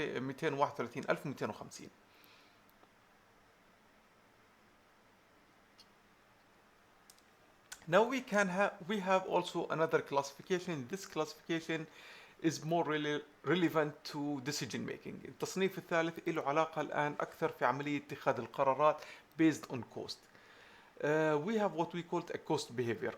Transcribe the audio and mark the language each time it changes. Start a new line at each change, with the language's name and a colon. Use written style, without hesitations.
English: 231,250. Now we have also another classification. This classification is more relevant to decision making.
Arabic: التصنيف الثالث له علاقة الآن أكثر في عملية اتخاذ القرارات
English: based on cost. We have what we call a cost behavior.